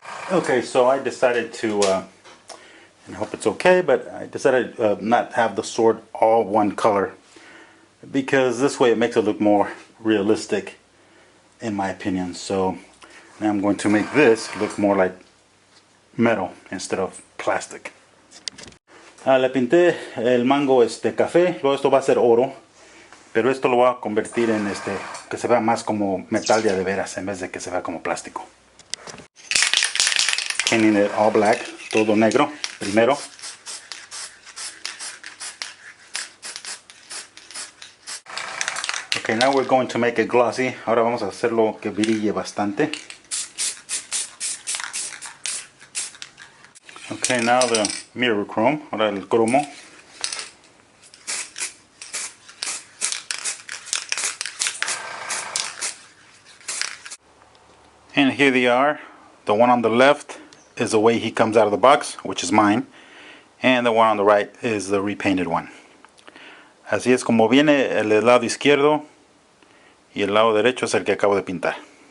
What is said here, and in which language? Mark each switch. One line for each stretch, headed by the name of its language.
English: Okay, so I decided to, and I hope it's okay, but I decided not have the sword all one color because this way it makes it look more realistic in my opinion. So now I'm going to make this look more like metal instead of plastic.
Spanish: Le pinté el mango café, luego esto va a ser oro, pero esto lo voy a convertir en que se vea más como metal de veras en vez de que se vea como plástico.
English: Painting it all black,
Spanish: todo negro primero.
English: Okay, now we're going to make it glossy.
Spanish: Ahora vamos a hacerlo que brille bastante.
English: Okay, now the mirror chrome,
Spanish: ahora el cromo.
English: And here they are. The one on the left is the way he comes out of the box, which is mine. And the one on the right is the repainted one.
Spanish: Así es como viene el lado izquierdo y el lado derecho es el que acabo de pintar.